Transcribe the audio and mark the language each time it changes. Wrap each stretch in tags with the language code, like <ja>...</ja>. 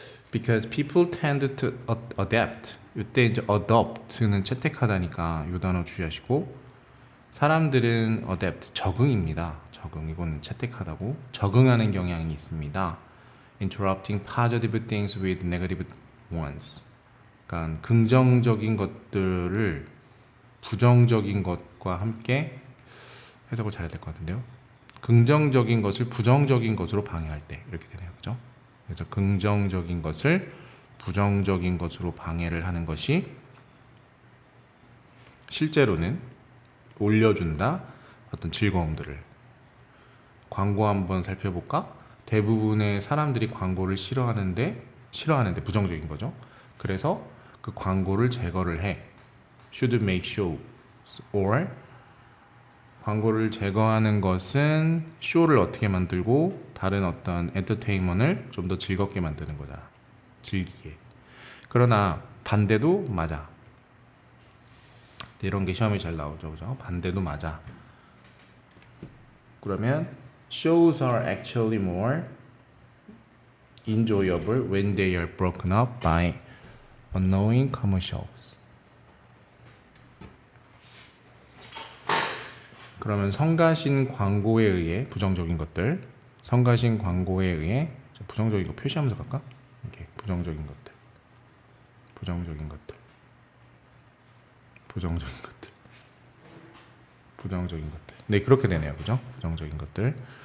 <en>Because people tend to adapt.</en> <ko>이때 이제 adopt는 채택하다니까 이 단어 주의하시고, 사람들은 adapt, 적응입니다. 적응, 이거는 채택하다고, 적응하는 경향이 있습니다.</ko> <en>Interrupting positive things with negative ones.</en> <ko>그러니까 긍정적인 것들을 부정적인 것과 함께, 해석을 잘해야 될 것 같은데요. 긍정적인 것을 부정적인 것으로 방해할 때 이렇게 되네요. 그죠? 그래서 긍정적인 것을 부정적인 것으로 방해를 하는 것이 실제로는 올려준다. 어떤 즐거움들을. 광고 한번 살펴볼까? 대부분의 사람들이 광고를 싫어하는데 부정적인 거죠. 그래서 그 광고를 제거를 해.</ko> <en>should make show or</en> <ko>광고를 제거하는 것은 쇼를 어떻게 만들고 다른 어떤 엔터테인먼트를 좀 더 즐겁게 만드는 거잖아. 즐기게. 그러나 반대도 맞아. 이런 게 시험에 잘 나오죠. 그죠? 반대도 맞아.</ko> <en>그러면 shows are actually more enjoyable when they are broken up by annoying commercials.</en> <ko>그러면 성가신 광고에 의해 부정적인 것들, 성가신 광고에 의해 부정적인 거 표시하면서 갈까? 이렇게 부정적인 것들, 부정적인 것들, 부정적인 것들, 부정적인 것들. 네, 그렇게 되네요. 그죠? 부정적인 것들.</ko>